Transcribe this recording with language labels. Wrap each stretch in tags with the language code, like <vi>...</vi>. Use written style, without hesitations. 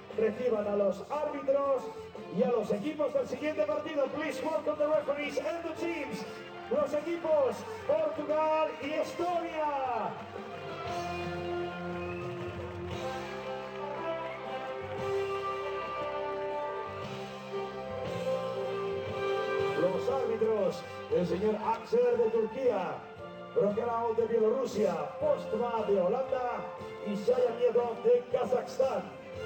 <es>reciban a los árbitros y a los equipos del siguiente partido.</es> <en>Please welcome the referees and the teams.</en> <es>Los equipos Portugal y Estonia. Los árbitros, el señor Axel de Turquía, Brokerau de Bielorrusia, Postma de Holanda y Shayamiedo de Kazajstán.</es>